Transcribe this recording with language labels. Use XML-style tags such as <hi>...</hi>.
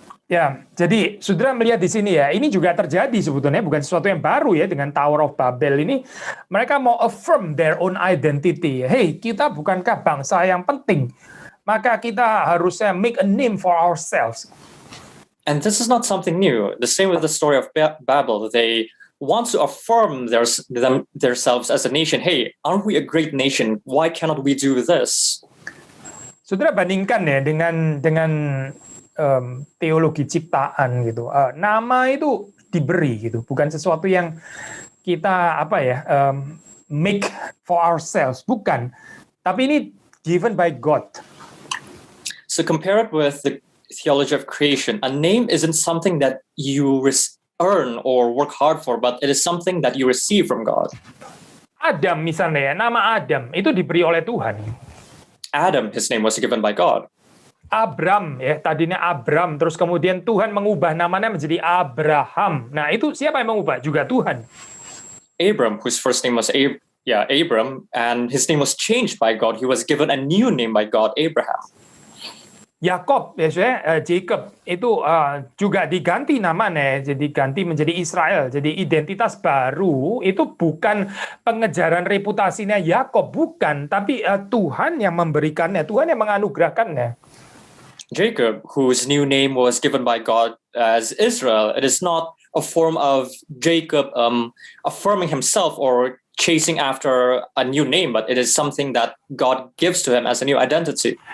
<id>Ya, jadi saudara melihat di sini ya, ini juga terjadi sebetulnya, bukan sesuatu yang baru ya dengan Tower of Babel ini. Mereka mau</id> <en>affirm their own identity.</en> <id>Hey, kita bukankah bangsa yang penting? Maka kita harusnya</id> <en>make a name for ourselves. And this is not something new. The same with the story of Babel. They want to affirm themselves as a nation. Hey, aren't we a great nation? Why cannot we do this?</en> <id>Saudara bandingkan ya dengan teologi ciptaan gitu. Nama itu diberi gitu, bukan sesuatu yang kita</id> <en>make for ourselves,</en> <id>bukan. Tapi ini</id> <en>given by God. So compare it with the theology of creation. A name isn't something that you earn or work hard for, but it is something that you receive from God.</en> <id>Adam misalnya ya, nama Adam itu diberi oleh Tuhan.</id> <en>Adam, his name was given by God.</en> <id>Abram ya, tadinya Abram, terus kemudian Tuhan mengubah namanya menjadi Abraham. Nah, itu siapa yang mengubah? Juga Tuhan.</id> <en>Abram, whose first name was Abram, and his name was changed by God. He was given a new name by God, Abraham.</en> <id>Yakob, Jacob itu juga diganti namanya, jadi ganti menjadi Israel. Jadi identitas baru itu bukan pengejaran reputasinya Yakob, bukan, tapi Tuhan yang memberikannya, Tuhan yang menganugerahkannya.</id> <en>Jacob, whose new name was given by God as Israel, it is not a form of Jacob affirming himself or chasing after a new name, but it is something that God gives to him as a new identity.</en>